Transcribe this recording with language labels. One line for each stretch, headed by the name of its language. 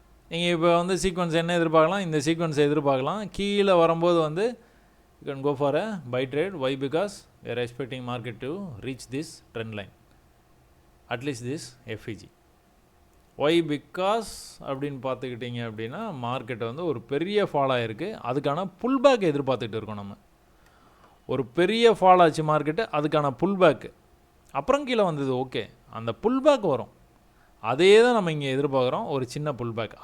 Tamil: நீங்கள் இப்போ வந்து சீக்வன்ஸ் என்ன எதிர்பார்க்கலாம், இந்த சீக்வன்ஸ் எதிர்பார்க்கலாம். கீழே வரும்போது வந்து
English: you can go for a buy trade. Why? Because we are expecting market to reach this trend line, at least this FEG.
Tamil: Why because அப்படின்னு பார்த்துக்கிட்டிங்க அப்படின்னா, மார்க்கெட்டை வந்து ஒரு பெரிய ஃபால் ஆகிருக்கு, அதுக்கான புல் பேக் எதிர்பார்த்துக்கிட்டு இருக்கோம். நம்ம ஒரு பெரிய ஃபால் ஆச்சு மார்க்கெட்டு, அதுக்கான புல் பேக்கு அப்புறம் கீழே வந்தது, ஓகே அந்த புல் பேக் வரும், அதே தான் நம்ம இங்கே எதிர்பார்க்குறோம், ஒரு சின்ன புல் பேக்.